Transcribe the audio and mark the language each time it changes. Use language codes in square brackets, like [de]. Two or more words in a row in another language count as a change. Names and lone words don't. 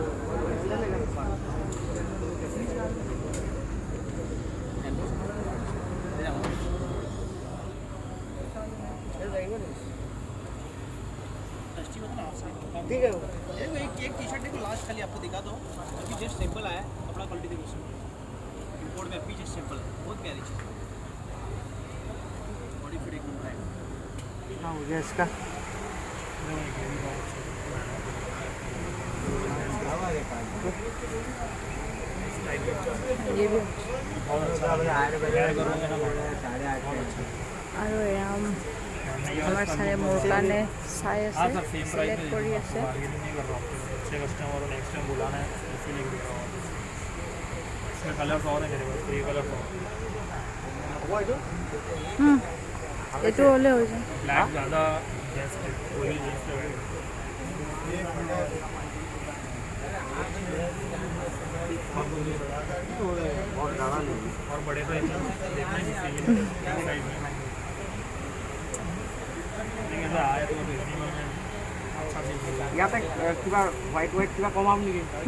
[hi] ठीक है एक [en] T shirt [hi] देखो लास्ट खाली आपको दिखा दो अभी [en] just simple [hi] आया कपड़ा क्वालिटी देखो इंपोर्ट में अभी [en] just simple [hi] है बहुत प्यारी चीज़ [en] body fit [hi] एकदम है। हाँ हो गया इसका [as] আৰু এয়া আমাৰ চাৰে মোৰ কাৰণে চাই আছে, চিলেক্ট কৰি আছে। এইটো হ'লে হৈ যায়। [hi] और बड़े तो देखना ही [as] ইয়াতে কিবা হোৱাইট কিবা কমাম নেকি?